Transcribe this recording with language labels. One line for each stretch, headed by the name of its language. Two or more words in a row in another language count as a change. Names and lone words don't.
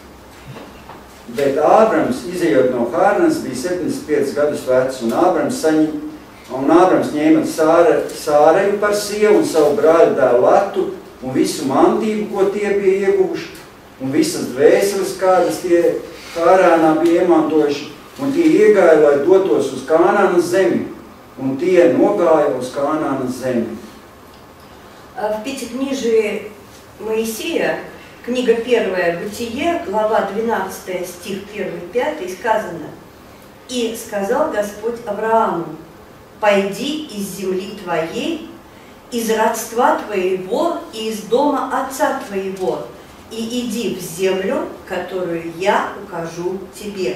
Latvian: Bet Ābrams, izejot no Hārnas, bija 75 gadus vecs, un Ābrams ņēma Sāreju par sievu un savu brāļu dēlu Latu, un visu mantību, ko tie bija ieguvuši, un visas dvēseles, kādas tie Hārānā bija iemantojuši, un tie iegāja, lai dotos uz Kānānas zemi, un tie nogāja uz Kānānas zemi.
Russian: В Пятикнижии Моисея, книга 1, Бытие, глава 12, стих 1-5, сказано: «И сказал Господь Аврааму, пойди из земли твоей, из родства твоего и из дома отца твоего, и иди в землю, которую я укажу тебе.